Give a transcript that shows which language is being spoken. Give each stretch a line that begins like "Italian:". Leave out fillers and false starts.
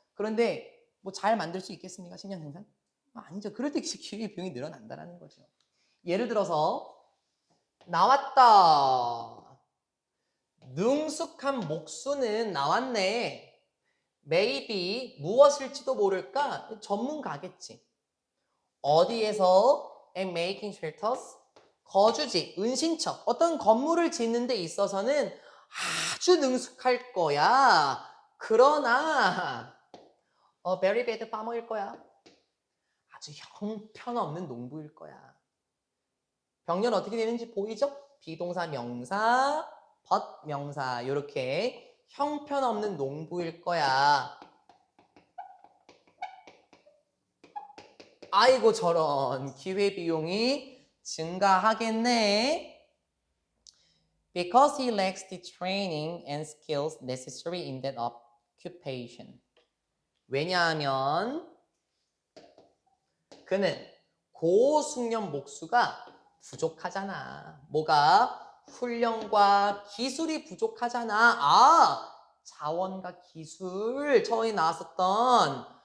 Korean: 그런데 뭐 잘 만들 수 있겠습니까? 식량 생산? 아니죠. 그럴 때 기회 비용이 늘어난다는 거죠. 예를 들어서 나왔다. 능숙한 목수는 나왔네.
English: maybe
Korean: 무엇일지도 모를까? 전문가겠지. 어디에서
English: and making shelters?
Korean: 거주지, 은신처, 어떤 건물을 짓는 데 있어서는 아주 능숙할 거야. 그러나
English: very bad farmer
Korean: 일 거야. 아주 형편없는 농부일 거야. 병렬 어떻게 되는지 보이죠? 비동사, 명사,
English: but
Korean: 명사 이렇게 형편없는 농부일 거야. 아이고 저런 기회비용이 증가하겠네.
English: Because he lacks the training and skills necessary in that occupation.
Korean: 왜냐하면 그는 고숙련 목수가 부족하잖아. 뭐가? 훈련과 기술이 부족하잖아. 아, 자원과 기술 처음에 나왔었던.